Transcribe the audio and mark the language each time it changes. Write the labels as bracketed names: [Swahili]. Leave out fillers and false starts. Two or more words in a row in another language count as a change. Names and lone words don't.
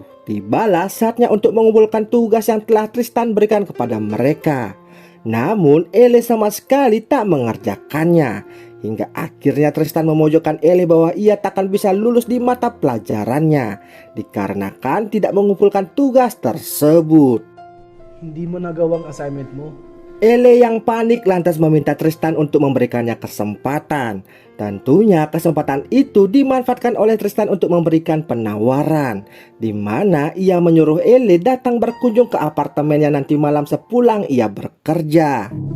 [Indonesian] Tibalah saatnya untuk mengumpulkan tugas yang telah Tristan berikan kepada mereka. Namun Ellie sama sekali tak mengerjakannya. Hingga akhirnya Tristan memojokkan Ellie bahwa ia takkan bisa lulus di mata pelajarannya dikarenakan tidak mengumpulkan tugas tersebut. [Filipino] Hindi mo nagawang assignment mo. [Indonesian] Ele yang panik lantas meminta Tristan untuk memberikannya kesempatan. Tentunya kesempatan itu dimanfaatkan oleh Tristan untuk memberikan penawaran, di mana ia menyuruh Ele datang berkunjung ke apartemennya nanti malam sepulang ia bekerja.